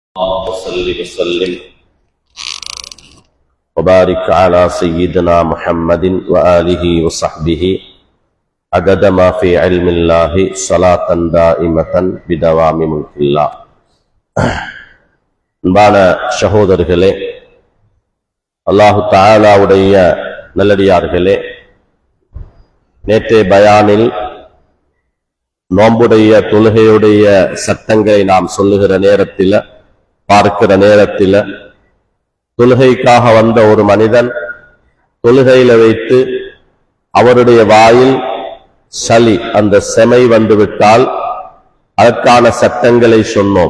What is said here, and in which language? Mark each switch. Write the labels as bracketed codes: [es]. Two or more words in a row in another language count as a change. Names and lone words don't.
[ar] وصل وسلم وبارك على سيدنا محمد وآله وصحبه عدد ما في علم الله صلاة دائمة بدوام ملك الله. [ta] அன்பான சகோதரர்களே, அல்லாஹு தஆலாவுடைய நல்லடியார்களே, நேற்றைய பயானில் நோன்புடைய தொழுகையுடைய சட்டங்களை நாம் சொல்லுகிற நேரத்தில், பார்க்கிற நேரத்தில், தொழுகைக்காக வந்த ஒரு மனிதன் தொழுகையில வைத்து அவருடைய வாயில் சளி, அந்த செமை வந்துவிட்டால் அதற்கான சட்டங்களை சொன்னோம்.